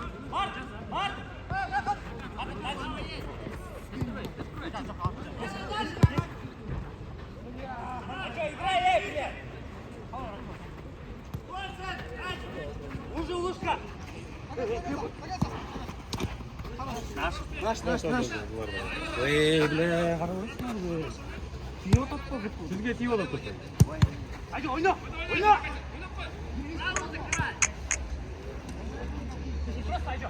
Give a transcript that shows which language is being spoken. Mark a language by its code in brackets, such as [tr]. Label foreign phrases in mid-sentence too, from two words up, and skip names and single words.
[ru] Марк, Марк. Играй, уже ушка. Наш. Ой, бля, хорош надо. [kk] Сізге тиіп алып тұрсын. Айда, ойна. Ойна. Просто айда.